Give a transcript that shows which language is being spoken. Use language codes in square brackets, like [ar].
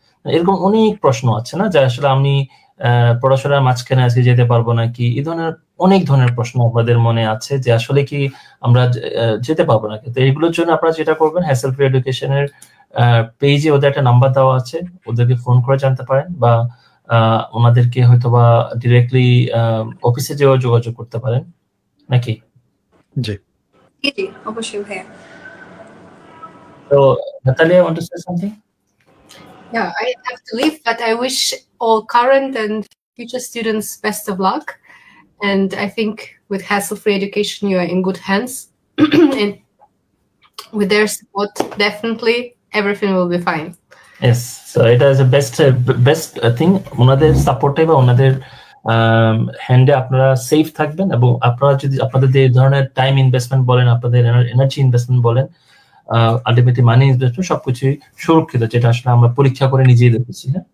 [bn] এরকম অনেক প্রশ্ন আছে না, যে আসলে আমি পড়াশোনার মাঝখানে আজকে যেতে পারবো নাকি, এই ধরনের অনেক ধরনের প্রশ্ন আমাদের মনে আছে যে আসলে কি আমরা যেতে পারবো নাকি। তো এইগুলোর জন্য আপনারা যেটা করবেন, হ্যাসেল ফ্রি এডুকেশনের পেজে ওদের একটা নাম্বার দেওয়া আছে, ওদেরকে ফোন করে জানতে পারেন, বা ওনাদেরকে হয়তো বা ডিরেক্টলি অফিসে যেও যোগাযোগ করতে পারেন নাকি। জি জি, অবশ্যই ভাইয়া। [en] So, Natalia, want to say something? Yeah, I have to leave, but I wish all current and future students best of luck. And I think with hassle-free education, you are in good hands. And with their support, definitely everything will be fine. Yes, so it is the best thing. [bn] ওনাদের সাপোর্টে বা ওনাদের হ্যান্ডে আপনারা safe থাকবেন, এবং আপনারা যদি আপনাদের যে ধরনের টাইম ইনভেস্টমেন্ট বলেন, আপনাদের এনার্জি ইনভেস্টমেন্ট বলেন, আলটিমেটলি মানি ইনভেস্টমেন্ট, সবকিছু সুরক্ষিত, যেটা আসলে আমরা পরীক্ষা করে নিজেই দেখেছি।